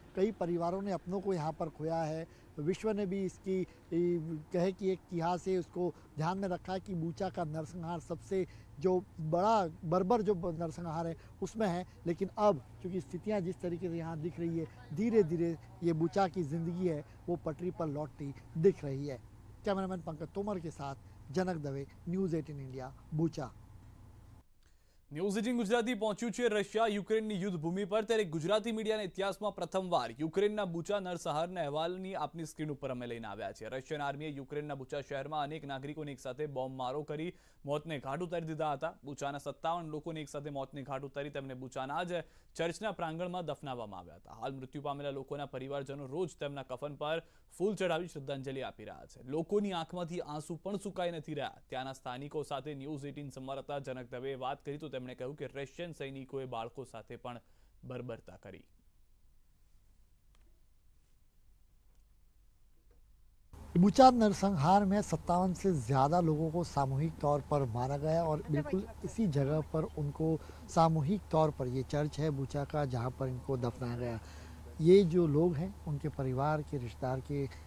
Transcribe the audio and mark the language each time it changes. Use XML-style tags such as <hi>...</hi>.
<hi>कई परिवारों ने अपनों को यहाँ पर खोया है। विश्व ने भी इसकी कहे कि एक इतिहास से उसको ध्यान में रखा है कि बूचा का नरसंहार सबसे जो बड़ा बर्बर जो नरसंहार है उसमें है। लेकिन अब चूँकि स्थितियाँ जिस तरीके से यहाँ दिख रही है, धीरे धीरे ये बूचा की ज़िंदगी है वो पटरी पर लौटती दिख रही है। कैमरामैन पंकज तोमर के साथ जनक Dave, news 18 India, Bucha.</hi> <gu>News 18 Gujarati પહોંચ્યું છે રશિયા યુક્રેનની યુદ્ધ ભૂમિ પર, ત્યારે ગુજરાતી મીડિયાના ઇતિહાસમાં પ્રથમવાર યુક્રેનના બુચા નરસંહારના અહેવાલની આપની સ્ક્રીન ઉપર અમે લઈને આવ્યા છે। રશિયન આર્મીએ યુક્રેનના બુચા શહેરમાં અનેક નાગરિકોને એકસાથે બોમ્બમારો કરી મોતને ઘાટ ઉતારી દીધા હતા। બુચાના 57 લોકોને એકસાથે મોતને ઘાટ ઉતારી તેમને બુચાના જ ચર્ચના પ્રાંગણમાં દફનાવવામાં આવ્યા હતા। હાલ મૃત્યુ પામેલા લોકોના પરિવારજનો રોજ તેમના કફન પર ફૂલ ચડાવી શ્રદ્ધાંજલિ આપી રહ્યા છે। લોકોની આંખમાંથી આંસુ પણ સુકાઈ નથી રહ્યા। ત્યાંના સ્થાનિકો સાથે ન્યૂઝ 18 સંવાદદાતા જનક દવેએ વાત કરી તો તેમણે કહ્યું કે રશિયન સૈનિકોએ બાળકો સાથે પણ બર્બરતા કરી।</gu> <hi>बूचा नरसंहार में 57 से ज़्यादा लोगों को सामूहिक तौर पर मारा गया और बिल्कुल इसी जगह पर उनको सामूहिक तौर पर ये चर्च है बूचा का जहाँ पर इनको दफनाया गया। ये जो लोग हैं उनके परिवार के रिश्तेदार के</hi>